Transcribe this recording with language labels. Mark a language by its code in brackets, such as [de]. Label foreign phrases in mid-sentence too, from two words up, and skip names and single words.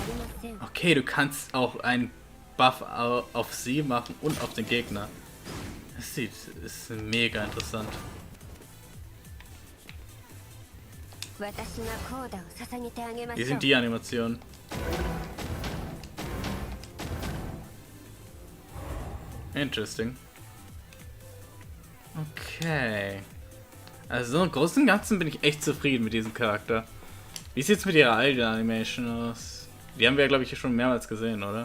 [de] Okay, du kannst auch einen Buff auf sie machen und auf den Gegner. ist mega interessant. [ja] 私がコーダを捧げてあげま [de] Wie [ja] しょう [de] sind die Animationen? Interesting. Okay. Also so im Großen und Ganzen bin ich echt zufrieden mit diesem Charakter. Wie sieht's mit ihrer eigenen Animation aus? Die haben wir ja, glaube ich, schon mehrmals gesehen, oder?